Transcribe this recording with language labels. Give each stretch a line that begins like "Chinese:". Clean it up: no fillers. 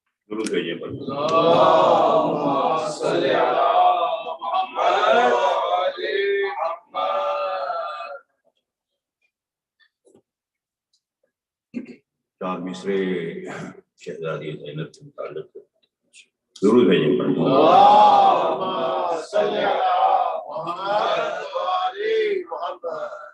Urdu: درود بھیجیں پر
Arabic: اللهم صل على محمد وعلى محمد.
Urdu: چار مصرے شہزادی زینب کے متعلق درود بھیجیں پر
Arabic: اللهم صل على محمد وعلى محمد.